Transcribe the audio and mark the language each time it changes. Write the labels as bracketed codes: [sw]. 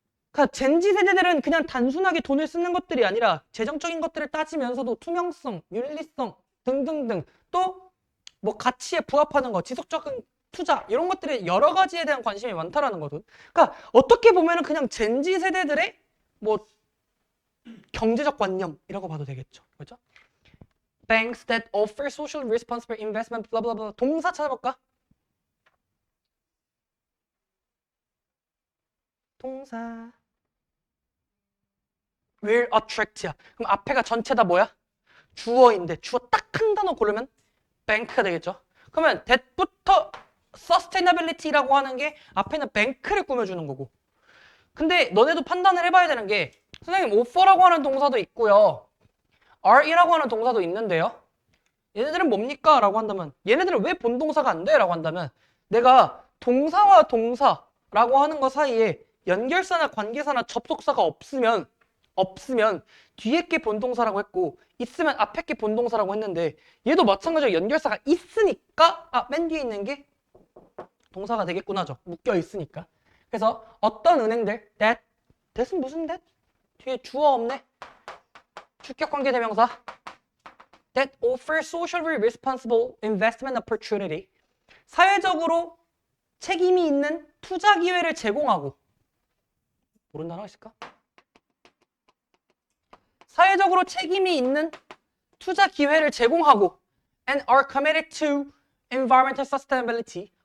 [ko] 그러니까 젠지 세대들은 그냥 단순하게 돈을 쓰는 것들이 아니라 재정적인 것들을 따지면서도 투명성, 윤리성 등등등, 또 뭐 가치에 부합하는 거, 지속적인 투자, 이런 것들에 여러 가지에 대한 관심이 많다라는 거든. 그러니까 어떻게 보면은 그냥 젠지 세대들의 뭐 경제적 관념이라고 봐도 되겠죠. 그렇죠? [en] Banks that offer social responsible investment, blah blah blah. [ko] 동사 찾아볼까? 동사 [en] will attract [ko] 야. 그럼 앞에가 전체다 뭐야? 주어인데 주어 딱 한 단어 고르면 bank가 되겠죠. 그러면 that부터 sustainability라고 하는 게 앞에는 bank를 꾸며주는 거고. 근데 너네도 판단을 해봐야 되는 게, 선생님 offer라고 하는 동사도 있고요, are라고 하는 동사도 있는데요, 얘네들은 뭡니까? 라고 한다면, 얘네들은 왜 본동사가 안 돼? 라고 한다면, 내가 동사와 동사라고 하는 거 사이에 연결사나 관계사나 접속사가 없으면 뒤에 게 본동사라고 했고, 있으면 앞에 게 본동사라고 했는데, 얘도 마찬가지로 연결사가 있으니까 맨 뒤에 있는 게 동사가 되겠구나죠. 묶여 있으니까. 그래서 어떤 은행들, that은 무슨 that? 뒤에 주어 없네. 주격 관계 대명사. [en] that offer socially responsible investment opportunity. [ko] 사회적으로 책임이 있는 투자 기회를 제공하고. 모르는 단어가 있을까? 사회적으로 책임이 있는 투자 기회를 제공하고 [en] and are committed to environmental sustainability.